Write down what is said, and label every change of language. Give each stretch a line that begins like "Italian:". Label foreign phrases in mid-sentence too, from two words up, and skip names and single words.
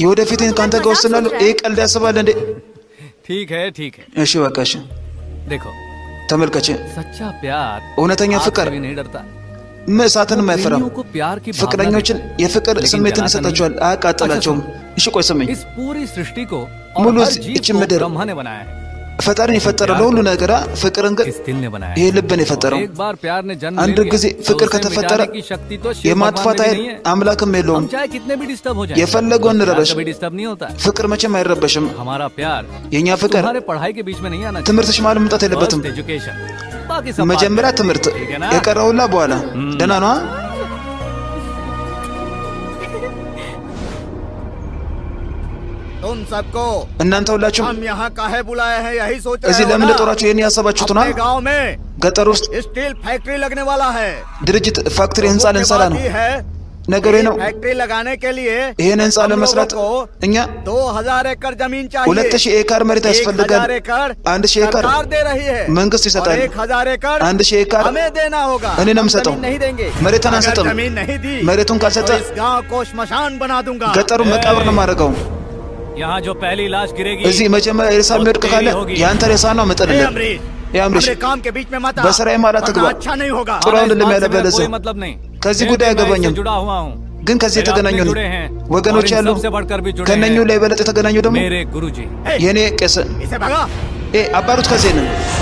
Amharic: የወደፊትን ከአንተ ጋር ወስናለሁ። ይሄ ቀልድ ያስባል እንዴ?
Hindi: ठीक है, ठीक है।
Amharic: እሺ በቃ እሺ።
Hindi: देखो,
Amharic: ተመልከች፣
Hindi: सच्चा प्यार
Amharic: እውነተኛ
Hindi: आग
Amharic: ፍቅር
Hindi: से भी नहीं डरता।
Amharic: እሳትንም አይፈራም።
Hindi: प्रेमियों को प्यार की भावना
Amharic: ፍቅረኞችን
Hindi: देता है,
Amharic: የፍቅር
Hindi: लेकिन
Amharic: ስሜትን
Hindi: जलाता
Amharic: ይሰጣቸዋል፣
Hindi: नहीं।
Amharic: አያቃጥላቸውም። እሺ ቆይ ስሚኝ፣
Hindi: इस पूरी सृष्टि को
Amharic: ሙሉ
Hindi: और हर जीव इच को
Amharic: ምድር
Hindi: ब्रह्मा ने बनाया है,
Amharic: ፈጣሪን የፈጠረ ለሁሉ ነገር ፍቅርን ግን
Hindi: इस दिल ने बनाया
Amharic: ይሄ
Hindi: है।
Amharic: ልብን የፈጠረው።
Hindi: एक बार प्यार ने जन्म
Amharic: አንድ
Hindi: ले लिया,
Amharic: ጊዜ
Hindi: तो
Amharic: ፍቅር
Hindi: उसे
Amharic: ከተፈጠረ
Hindi: मिटाने की शक्ति तो शिव
Amharic: የማጥፋት
Hindi: भगवान में
Amharic: ኃይል
Hindi: भी नहीं है।
Amharic: አምላክም የለውም።
Hindi: हम चाहे कितने भी डिस्टर्ब हो जाए,
Amharic: የፈለገውን እንረበሽ፣
Hindi: कभी डिस्टर्ब नहीं होता है।
Amharic: ፍቅር መቼም አይረበሽም።
Hindi: हमारा प्यार
Amharic: የኛ ፍቅር
Hindi: तुम्हारे पढ़ाई के बीच में नहीं आना चाहिए।
Amharic: ትምህርትሽ ማለት መምጣት የለበትም።
English: First education,
Hindi: बाकी सब
Amharic: መጀመሪያ
Hindi: बाद में।
Amharic: ትምህርት፣
Hindi: ठीक है ना?
Amharic: የቀረውላ በኋላ። ደህና ነዋ።
Hindi: तुम सबको
Amharic: እናንተ ሁላችሁም
Hindi: हम यहाँ काहे बुलाए हैं यही सोच
Amharic: እዚህ
Hindi: रहे हो
Amharic: ለምን
Hindi: ना?
Amharic: ጦራችሁ ይሄን ያሰባችሁት ነው?
Hindi: अपने गांव में
Amharic: ገጠር ውስጥ
English: steel factory
Hindi: लगने वाला है।
Amharic: ድርጅት ፋክትሪ ህንፃ
Hindi: मुख्य
Amharic: ልንሰራ
Hindi: बात
Amharic: ነው።
Hindi: ये है
Amharic: ነገሩ ይሄ ነው።
Hindi: फैक्ट्री लगाने के लिए
Amharic: ይሄን ህንፃ
Hindi: हम
Amharic: ለመስራት
Hindi: लोगों को
Amharic: እኛ
Hindi: 2000 एकड़ जमीन चाहिए।
Amharic: 2000 ኤከር መሬት
Hindi: 1000
Amharic: ያስፈልጋል።
Hindi: एकड़
Amharic: 1000 ኤከር
Hindi: सरकार दे रही है
Amharic: መንግስት
Hindi: और
Amharic: ይሰጣል።
Hindi: 1000 एकड़
Amharic: 1000 ኤከር
Hindi: हमें देना होगा।
Amharic: እኔ ነው
Hindi: हम
Amharic: የምሰጠው።
Hindi: जमीन नहीं देंगे।
Amharic: መሬትን
Hindi: अगर
Amharic: አንሰጥም።
Hindi: जमीन नहीं दी
Amharic: መሬቱን ካልሰጠ
Hindi: तो इस गांव को श्मशान बना दूंगा।
Amharic: ገጠሩን መቃብር ነው የማደርገው።
Hindi: यहाँ जो पहली लाश गिरेगी
Amharic: እዚህ መጀመሪያ ሬሳ የሚወድቅ ካለ የአንተ ሬሳ ነው
Hindi: ए
Amharic: መጠንልህ።
Hindi: अमरीश, ए अमरीश, हमारे काम के बीच में मत आ,
Amharic: በስራዬ ማለት
Hindi: वरना
Amharic: ትግባ።
Hindi: अच्छा नहीं होगा।
Amharic: ጥሩ
Hindi: हमारा इस
Amharic: አይደለም
Hindi: बात से
Amharic: ያለ
Hindi: मेरा
Amharic: በለዚያ
Hindi: कोई मतलब नहीं।
Amharic: ከዚህ
Hindi: फिर
Amharic: ጉዳይ
Hindi: भी मैं
Amharic: አያገባኝም።
Hindi: इससे जुड़ा हुआ हूँ।
Amharic: ግን ከዚህ
Hindi: मेरे
Amharic: የተገናኙ
Hindi: अपने
Amharic: ነው
Hindi: जुड़े हैं,
Amharic: ወገኖች
Hindi: और इन
Amharic: ያሉ
Hindi: सबसे बढ़कर भी जुड़े
Amharic: ከነኙ
Hindi: हैं।
Amharic: ላይ በለጥ የተገናኙ ደግሞ
Hindi: मेरे गुरुजी।
Amharic: የኔ ቄስ
Hindi: इसे भगा।
Amharic: አባሩት ከዚህ ነው።